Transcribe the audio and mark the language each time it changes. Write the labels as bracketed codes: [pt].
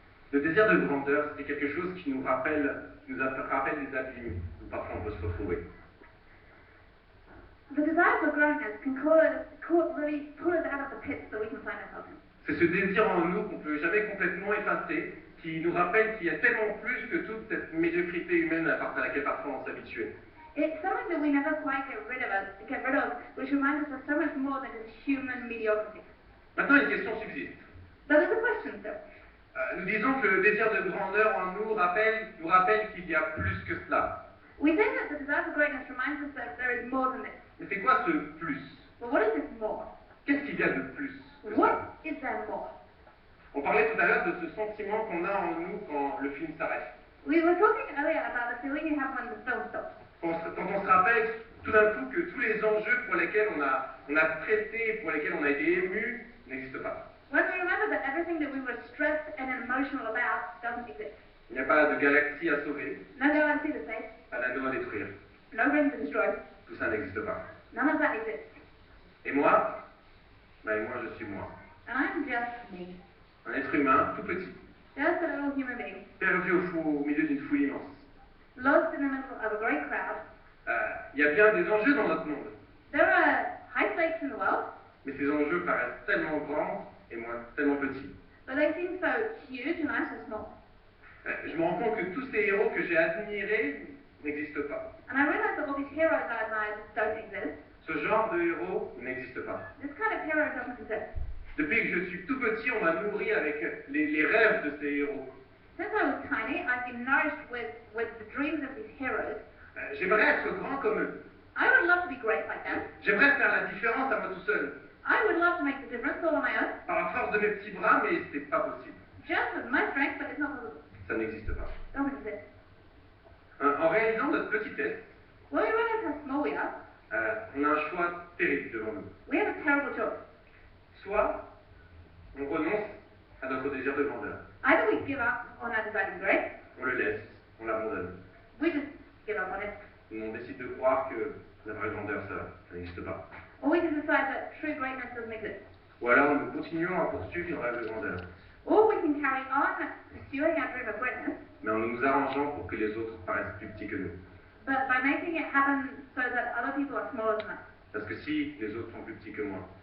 [fr] Le désir de grandeur, c'est quelque chose qui nous rappelle des abîmes où parfois on peut se retrouver. [en] The desire for greatness can really pull us out of the pits that we can find ourselves in. [fr] C'est ce désir en nous qu'on ne peut jamais complètement effacer, qui nous rappelle qu'il y a tellement plus que toute cette médiocrité humaine à laquelle parfois on s'habitue. [en] It's something that we never quite get rid of, which reminds us of so much more than just human mediocrity. [fr] Maintenant, une question subsiste. [en] But there's a question still. [fr] Nous disons que le désir de grandeur en nous rappelle qu'il y a plus que cela. [en] We think that the desire for greatness reminds us that there is more than this. [fr] Mais c'est quoi ce plus? [en] But what is this more? [fr] Qu'est-ce qu'il y a de plus que ça? [en] What is there more? [fr] On parlait tout à l'heure de ce sentiment qu'on a en nous quand le film s'arrête. [en] We were talking earlier about the feeling you have when the film stops. [fr] Quand on se rappelle tout d'un coup que tous les enjeux pour lesquels on a traité, pour lesquels on a été ému, n'existent pas. [en] When we remember that everything that we were stressed and emotional about doesn't exist. [fr] Il n'y a pas de galaxie à sauver, [en] No galaxy to save, [fr] pas d'anneau à détruire. [en] no ring to destroy, [fr] Tout ça n'existe pas. [en] none of that exists. [fr] Et moi, moi je suis moi. [en] And I'm just me. [fr] Un être humain tout petit, [en] Just a little human being, [fr] perdu au milieu d'une foule immense. [en] lost in the middle of a great crowd. [fr] Il y a bien des enjeux dans notre monde, [en] There are high stakes in the world, [fr] mais ces enjeux paraissent tellement grands et moi tellement petits. [en] but they seem so huge and I'm so small. [fr] Je me rends compte que tous ces héros que j'ai admirés n'existent pas. [en] And I realize that all these heroes I admired don't exist. [fr] Ce genre de héros n'existe pas. [en] This kind of hero doesn't exist. [fr] Depuis que je suis tout petit, on m'a nourri avec les rêves de ces héros. [en] Since I was tiny, I've been nourished with the dreams of these heroes. [fr] J'aimerais être grand comme eux. [en] I would love to be great like them. [fr] J'aimerais faire la différence à moi tout seul. [en] I would love to make the difference all on my own. [fr] Par la force de mes petits bras, mais c'est pas possible. [en] Just with my strength, but it's not possible. [fr] Ça n'existe pas. [en] Doesn't exist. [fr] En réalisant notre petitesse, [en] When we realize how small we are, [fr] on a un choix terrible devant nous. [en] we have a terrible choice. [fr] Soit on renonce à notre désir de grandeur. [en] Either we give up on our desire to be great, [fr] On le laisse, on l'abandonne. [en] we just give up on it, [fr] On décide de croire que la vraie grandeur, ça n'existe pas. [en] or we can decide that true greatness doesn't exist. [fr] Ou alors nous continuons à poursuivre nos rêves de grandeur, [en] Or we can carry on pursuing our dream of greatness, [fr] mais en nous arrangeant pour que les autres paraissent plus petits que nous. [en] but by making it happen so that other people are smaller than us. [fr] Parce que si les autres sont plus petits que moi,